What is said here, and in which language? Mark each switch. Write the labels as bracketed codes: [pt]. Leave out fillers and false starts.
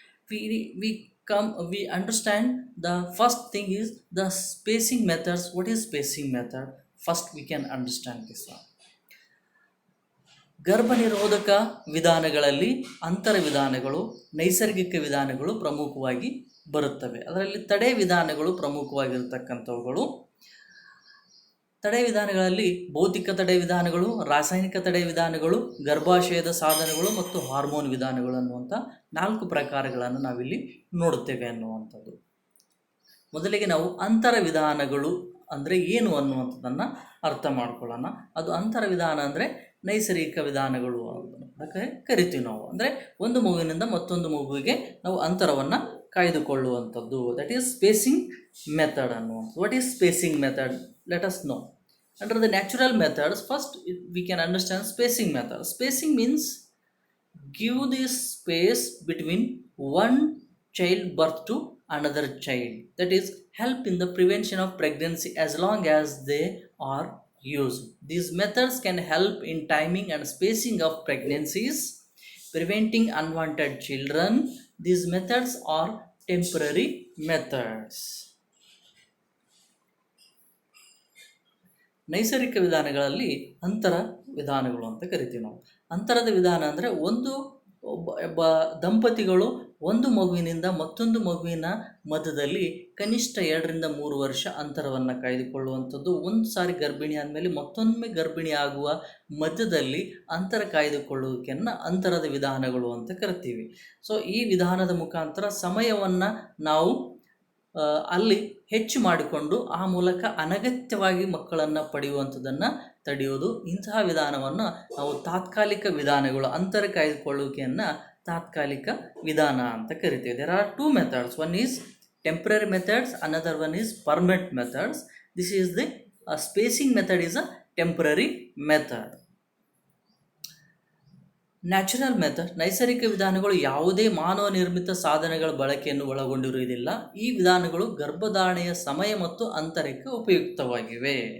[en] We understand the first thing is the spacing methods. What is spacing method? First we can understand this one. [kn] ಗರ್ಭನಿರೋಧಕ ವಿಧಾನಗಳಲ್ಲಿ ಅಂತರ ವಿಧಾನಗಳು, ನೈಸರ್ಗಿಕ ವಿಧಾನಗಳು ಪ್ರಮುಖವಾಗಿ ಬರುತ್ತವೆ. ಅದರಲ್ಲಿ ತಡೆ ವಿಧಾನಗಳು ಪ್ರಮುಖವಾಗಿರ್ತಕ್ಕಂಥವುಗಳು. ತಡೆ ವಿಧಾನಗಳಲ್ಲಿ ಭೌತಿಕ ತಡೆ ವಿಧಾನಗಳು, ರಾಸಾಯನಿಕ ತಡೆ ವಿಧಾನಗಳು, ಗರ್ಭಾಶಯದ ಸಾಧನಗಳು ಮತ್ತು ಹಾರ್ಮೋನ್ ವಿಧಾನಗಳು ಅನ್ನುವಂಥ 4 ಪ್ರಕಾರಗಳನ್ನು ನಾವಿಲ್ಲಿ ನೋಡುತ್ತೇವೆ ಅನ್ನುವಂಥದ್ದು. ಮೊದಲಿಗೆ ನಾವು ಅಂತರ ವಿಧಾನಗಳು ಅಂದರೆ ಏನು ಅನ್ನುವಂಥದ್ದನ್ನು ಅರ್ಥ ಮಾಡ್ಕೊಳ್ಳೋಣ. ಅದು ಅಂತರ ವಿಧಾನ ಅಂದರೆ ನೈಸರ್ಗಿಕ ವಿಧಾನಗಳು ಅಂತ ಕರಿತೀವಿ ನಾವು. ಅಂದರೆ ಒಂದು ಮಗುವಿನಿಂದ ಮತ್ತೊಂದು ಮಗುವಿಗೆ ನಾವು ಅಂತರವನ್ನು ಕಾಯ್ದುಕೊಳ್ಳುವಂಥದ್ದು. [en] that is spacing method [kn] ಅನ್ನುವಂಥದ್ದು. [en] What is spacing method? Let us know. Under the natural methods, first we can understand spacing method. Spacing means give this space between one child birth to another child. That is, help in the prevention of pregnancy as long as they are used. These methods can help in timing and spacing of pregnancies, preventing unwanted children. These methods are temporary methods. [kn] ನೈಸರ್ಗಿಕ ವಿಧಾನಗಳಲ್ಲಿ ಅಂತರ ವಿಧಾನಗಳು ಅಂತ ಕರಿತೀವಿ ನಾವು. ಅಂತರದ ವಿಧಾನ ಅಂದರೆ ಒಬ್ಬ ದಂಪತಿಗಳು ಒಂದು ಮಗುವಿನಿಂದ ಮತ್ತೊಂದು ಮಗುವಿನ ಮಧ್ಯದಲ್ಲಿ ಕನಿಷ್ಠ 2 ರಿಂದ 3 ವರ್ಷ ಅಂತರವನ್ನು ಕಾಯ್ದುಕೊಳ್ಳುವಂಥದ್ದು. ಒಂದು ಸಾರಿ ಗರ್ಭಿಣಿ ಆದಮೇಲೆ ಮತ್ತೊಮ್ಮೆ ಗರ್ಭಿಣಿ ಆಗುವ ಮಧ್ಯದಲ್ಲಿ ಅಂತರ ಕಾಯ್ದುಕೊಳ್ಳುವಿಕೆಯನ್ನು ಅಂತರದ ವಿಧಾನಗಳು ಅಂತ ಕರಿತೀವಿ. ಸೊ ಈ ವಿಧಾನದ ಮುಖಾಂತರ ಸಮಯವನ್ನು ನಾವು ಅಲ್ಲಿ ಹೆಚ್ಚು ಮಾಡಿಕೊಂಡು ಆ ಮೂಲಕ ಅನಗತ್ಯವಾಗಿ ಮಕ್ಕಳನ್ನು ಪಡೆಯುವಂಥದ್ದನ್ನು ತಡೆಯೋದು. ಇಂತಹ ವಿಧಾನವನ್ನು ನಾವು ತಾತ್ಕಾಲಿಕ ವಿಧಾನಗಳು, ಅಂತರ ಕಾಯ್ದುಕೊಳ್ಳುವಿಕೆಯನ್ನು ತಾತ್ಕಾಲಿಕ ವಿಧಾನ ಅಂತ ಕರಿತೀವಿ. [en] There are 2 methods. One is temporary methods, another one is permanent methods. This is the spacing method is a temporary method. [kn] Natural method, ನೈಸರ್ಗಿಕ ವಿಧಾನಗಳು ಯಾವುದೇ ಮಾನವ ನಿರ್ಮಿತ ಸಾಧನಗಳ ಬಳಕೆಯನ್ನು ಒಳಗೊಂಡಿರುವುದಿಲ್ಲ. ಈ ವಿಧಾನಗಳು ಗರ್ಭಧಾರಣೆಯ ಸಮಯ ಮತ್ತು ಅಂತರಕ್ಕೆ ಉಪಯುಕ್ತವಾಗಿವೆ.